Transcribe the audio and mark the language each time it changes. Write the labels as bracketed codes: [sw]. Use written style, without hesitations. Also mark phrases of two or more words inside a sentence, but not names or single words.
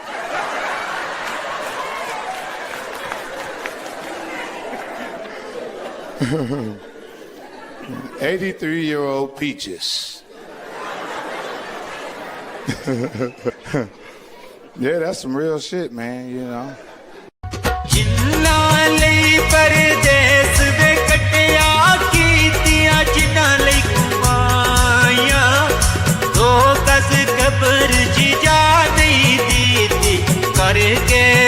[en] 83-year-old Peaches. Yeah, that's some real shit, man, you know. [pa] ਜਿਨ੍ਹਾਂ ਲਈ ਪਰਦੇਸ ਵੇ ਕੱਟਿਆ ਕੀਤੀਆਂ ਜਿਨ੍ਹਾਂ ਲਈ ਕਮਾਈਆਂ ਦੋ ਗਜ਼ ਕਬਰ ਜੀ ਜਾ ਨਹੀਂ ਦਿੱਤੀ ਕਰਕੇ